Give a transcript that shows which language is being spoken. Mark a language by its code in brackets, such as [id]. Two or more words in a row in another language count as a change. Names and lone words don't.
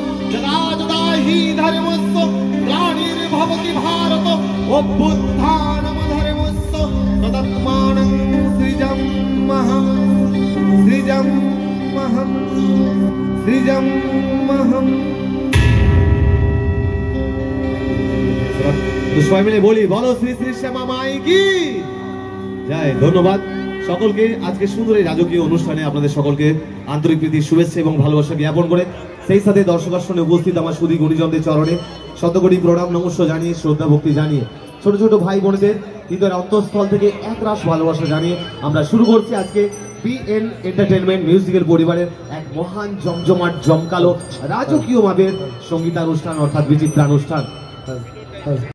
[sa] यदा यदा हि धर्मस्य ग्लानिर्भवति भारत अभ्युत्थानमधर्मस्य तदात्मानं सृजाम्यहम्। सृजाम्यहम् सृजाम्यहम्। [bn] तो সবাই মিলে বলি বলো শ্রী শ্রী শ্যামা মাই কি জয়। ধন্যবাদ সকলকে আজকে সুন্দর এই রাজকীয় অনুষ্ঠানে আপনাদের সকলকে আন্তরিক প্রীতি শুভেচ্ছা এবং ভালোবাসা জ্ঞাপন করে সেই সাথে দর্শকার্ষণে উপস্থিত আমার সুধী গুণীজনদের চরণে শতকোটি প্রণাম নমস্য জানিয়ে শ্রদ্ধা ভক্তি জানিয়ে ছোট ছোট ভাই বোনেদের হৃদয়ের অন্তঃস্থল থেকে একরাশ ভালোবাসা জানিয়ে আমরা শুরু করছি আজকে বিএন এন্টারটেনমেন্ট মিউজিক্যাল পরিবারের এক মহান জমজমাট জমকালো রাজকীয় ভাবে সঙ্গীতানুষ্ঠান অর্থাৎ বিচিত্রানুষ্ঠান।